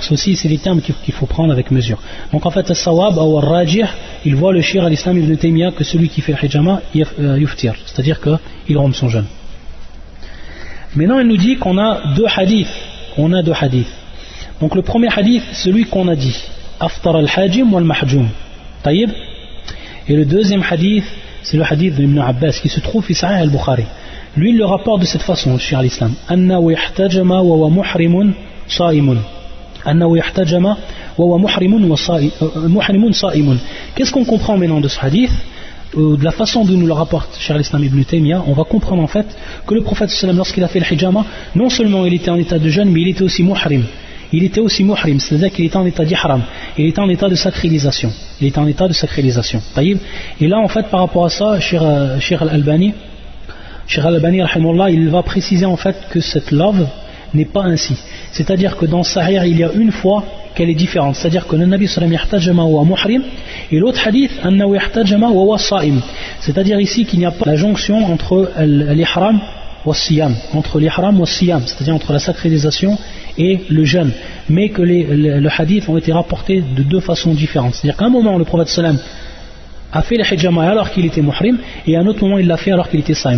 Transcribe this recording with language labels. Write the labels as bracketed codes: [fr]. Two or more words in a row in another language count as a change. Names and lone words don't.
[fr] Ceci, c'est les termes qu'il faut prendre avec mesure. Donc en fait, as-sawab ou ar-rajih, il voit le shir al-Islam ibn Taymiyyah que celui qui fait le hijama yuftir, c'est-à-dire qu'il rompt son jeûne. Maintenant, il nous dit qu'on a deux hadiths. Donc le premier hadith, celui qu'on a dit, [ar] أفطر الحاجم والمحجوم. [fr] Taïb. Et le deuxième hadith, c'est le hadith d'Ibn Abbas qui se trouve fi Sahih al-Bukhari. Lui, il le rapporte de cette façon, le shir al-Islam. [ar] أنه احتجم وهو محرم صائم أنه يحتجم وهو محرم صائم. [fr] Qu'est-ce qu'on comprend maintenant de ce hadith? De la façon dont nous le rapporte Cheikh al-Islam ibn Taymiyyah, on va comprendre en fait que le prophète sallam, lorsqu'il a fait le hijama, non seulement il était en état de jeûne, mais il était aussi muhrim, c'est-à-dire qu'il était en état d'ihram, il était en état de sacralisation, et là en fait par rapport à ça, Cheikh al-Albani rahimahullah, il va préciser en fait que cette love n'est pas ainsi. C'est-à-dire que dans Sahih, il y a une fois qu'elle est différente. C'est-à-dire que le Nabi sallam [ar] يحتجم ومحرم, [fr] et l'autre hadith, [ar] أنه يحتجم وصائم. [fr] C'est-à-dire ici qu'il n'y a pas la jonction entre l' [ar] الإحرام والصيام, [fr] c'est-à-dire entre la sacralisation et le jeûne. Mais que le hadith ont été rapportés de deux façons différentes. C'est-à-dire qu'à un moment, le prophète sallam a fait le hijama alors qu'il était muhrim, et à un autre moment il l'a fait alors qu'il était saïm.